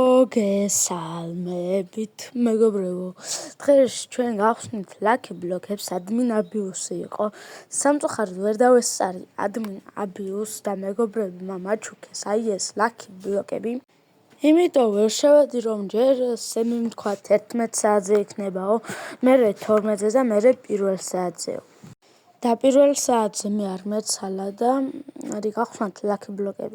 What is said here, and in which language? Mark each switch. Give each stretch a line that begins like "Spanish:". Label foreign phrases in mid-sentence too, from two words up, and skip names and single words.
Georgian: მოგესალმებით მეგობრებო. დღეს ჩვენ გავხსნით Lucky Block-ებს.
English: admin abuse
Georgian: იყო. სამწუხაროდ ვერ დავესწარი
English: admin abuse
Georgian: და მეგობრებმა მაჩუქეს აი ეს Lucky Block-ები. იმიტომ ვერ შევედი რომ ჯერ სემი ვთქვათ 11 საათზე იქნებაო, მერე 12-ზე და მერე პირველ საათზეო. და პირველ საათზე მე არ მეცალა და არის გავხსნათ Lucky Block-ები.